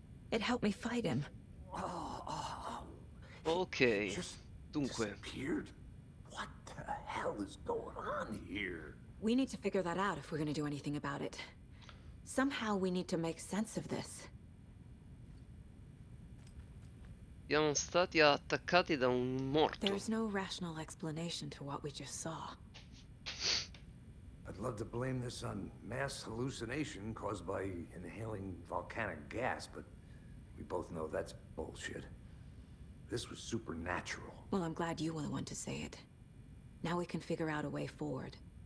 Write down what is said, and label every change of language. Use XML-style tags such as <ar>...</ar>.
<en>It helped me fight him. Oh, he Ok, just</en> <it>dunque,</it> <en>disappeared? What the hell is going on here? We need to figure that out if we're gonna do anything about it. Somehow we need to make sense of this.</en> <it>siamo stati attaccati da un morto.</it> <en>There's no rational explanation to what we just saw. I'd love to blame this on mass hallucination caused by inhaling volcanic gas, but we both know that's bullshit. This was supernatural. Well, I'm glad you were the one to say it. Now we can figure out a way forward.</en>